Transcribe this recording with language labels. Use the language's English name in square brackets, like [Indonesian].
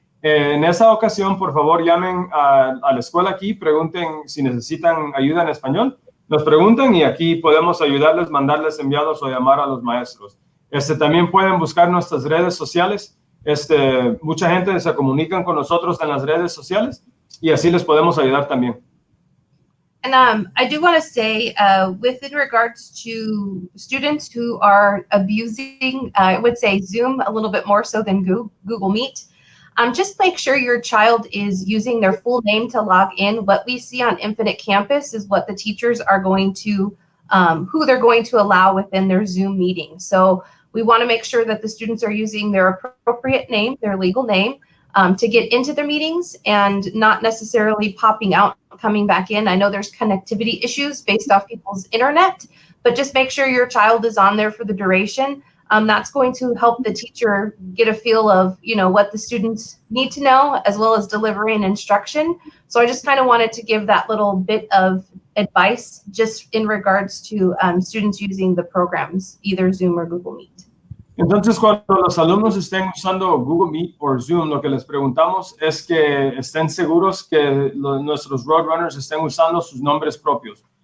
[Spanish] En esa ocasión, por favor, llamen a la escuela aquí, pregunten si necesitan ayuda en español, nos preguntan y aquí podemos ayudarles, mandarles enviados o llamar a los maestros. También pueden buscar nuestras redes sociales. Mucha gente se comunica con nosotros en las redes sociales y así les podemos ayudar también. [English] And I do want to say, in regards to students who are abusing, I would say Zoom a little bit more so than Google Meet. just make sure your child is using their full name to log in. What we see on Infinite Campus is what the teachers are going to, who they're going to allow within their Zoom meeting. So we want to make sure that the students are using their appropriate name, their legal name, to get into their meetings and not necessarily popping out, coming back in. I know there's connectivity issues based off people's internet, but just make sure your child is on there for the duration. That's going to help the teacher get a feel of, what the students need to know, as well as delivering instruction. So I just kind of wanted to give that little bit of advice just in regards to students using the programs, either Zoom or Google Meet. [Spanish] Entonces, cuando los alumnos estén usando Google Meet o Zoom, lo que les preguntamos es que estén seguros que nuestros Roadrunners estén usando sus nombres propios.